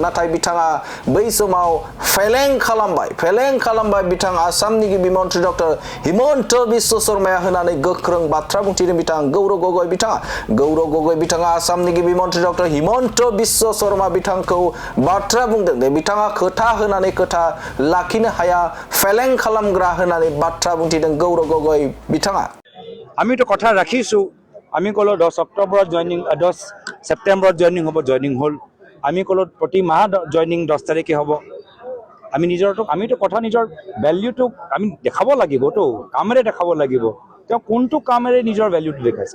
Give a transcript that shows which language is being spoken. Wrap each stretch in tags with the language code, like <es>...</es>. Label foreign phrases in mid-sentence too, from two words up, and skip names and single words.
<brx>नाथाय बिथाङा बै समाव फेलें खालामबाय बिथां आसामनि गिबि मन्थ्रि डक्टर हिमन्त बिश्व शर्माया होनानै गोख्रों बाथ्रा बुंथिदों बिथां गौरव गगৈ बिथाङा आसामनि गिबि मन्थ्रि डक्टर हिमन्त बिश्व शर्मा बिथांखौ बाथ्रा बुंदों दे बिथाङा खोथा होनानै खोथा लाखिनो हाया, फेलें खालामग्रा होनानै बाथ्रा बुंथिदों गौरव गगৈ बिथाङा।</brx> <as>আমিতো কথা ৰাখিছোঁ। আমি ক'লো 10 অক্টোবৰত 10 ছেপ্টেম্বৰত জইনিং হ'ল। আমি ক'লো প্ৰতি মাহ জইনিং 10 তাৰিখে হ'ব। আমিতো কথা নিজৰ ভেলিউটোক আমি দেখাব লাগিবতো, কামেৰে দেখাব লাগিব। তেওঁ কোনটো কামেৰে নিজৰ ভেলিউটো দেখাইছে।</as>